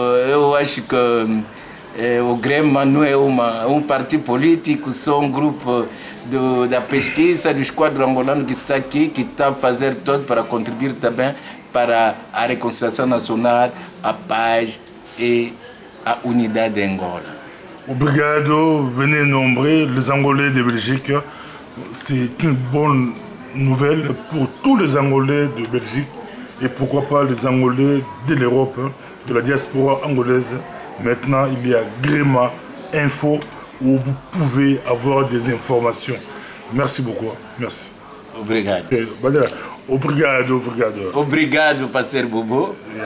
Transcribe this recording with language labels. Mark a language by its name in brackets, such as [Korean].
[Portuguese] Eu acho que o Grema não é um partido político, só um grupo da pesquisa do quadro angolano que está aqui, que está a fazer tudo para contribuir também para a reconciliação nacional, a paz e a unidade de Angola. Obrigado, [French] venez nombrer les Angolais de Belgique. C'est une bonne nouvelle pour tous les Angolais de Belgique et pourquoi pas les Angolais de l'Europe, de la diaspora angolaise. Maintenant, il y a Grema Info où vous pouvez avoir des informations. Merci beaucoup. Merci. [Portuguese] Obrigado. Obrigado. Obrigado, parceiro Bobo.